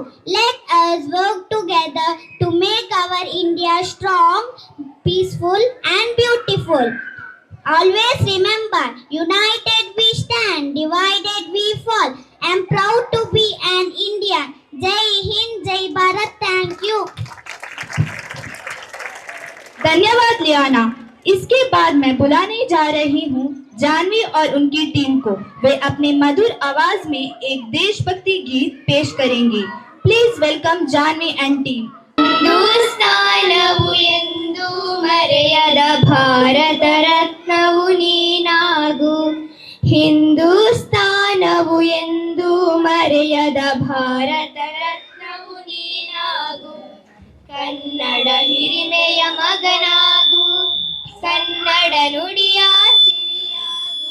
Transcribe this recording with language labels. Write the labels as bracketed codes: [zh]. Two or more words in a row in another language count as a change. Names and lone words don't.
[en] Let us work together to make our India strong, peaceful, and beautiful. Always remember, united we stand, divided we fall. I am proud to be an Indian. [hi] जय हिंद, जय भारत. [en] Thank you. [hi] धन्यवाद लियाना। इसके बाद मैं बुलाने जा रही हूँ जानवी और उनकी टीम को। वे अपने मधुर आवाज में एक देशभक्ति गीत पेश करेंगे। [en] Please welcome Janavi and team. [kn] ಹಿಂದೂಸ್ತಾನವು ಎಂದು ಮರೆಯದ ಭಾರತ ರತ್ನವು ನೀನಾಗು. ಹಿಂದೂಸ್ತಾನವು ಎಂದು ಮರೆಯದ ಭಾರತ ರತ್ನವು ನೀನಾಗು. ಕನ್ನಡ ಹಿರಿಮೆಯ ಮಗನಾಗು, ಕನ್ನಡ ನುಡಿಯ ಸಿರಿಯಾಗು.